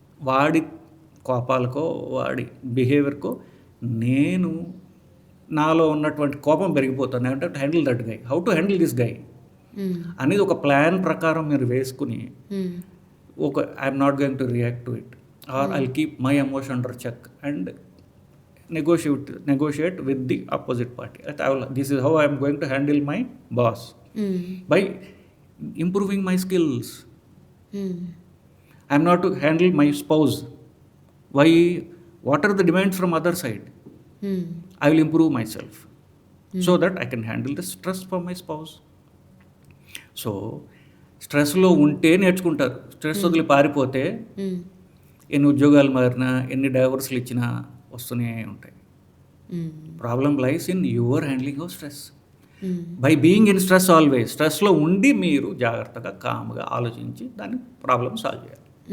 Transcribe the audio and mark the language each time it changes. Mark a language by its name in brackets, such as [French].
[Telugu] వాడి కోపాలకో, వాడి బిహేవియర్కో నేను నాలో ఉన్నటువంటి కోపం పెరిగిపోతాను. [English] I to handle that guy, how to handle this guy [Telugu] అనేది ఒక ప్లాన్ ప్రకారం మీరు వేసుకుని, ఒక [English] I'm not going to react to it, or I'll keep my emotion under check and negotiate with the opposite party. This is how I am going to handle my boss. By improving my skills. I am not to handle my spouse. Why? What are the demands from other side? I will improve myself so that I can handle the stress from my spouse. [Telugu] So స్ట్రెస్లో ఉంటే నేర్చుకుంటారు. Stress వదిలి పారిపోతే ఎన్ని ఉద్యోగాలు మారినా, ఎన్ని డైవర్స్లు ఇచ్చినా వస్తూనే ఉంటాయి. [English] Problem lies in your handling of stress. By being in stress always, [Telugu] స్ట్రెస్లో ఉండి మీరు జాగ్రత్తగా కామ్గా ఆలోచించి దాన్ని ప్రాబ్లం సాల్వ్ చేయాలి.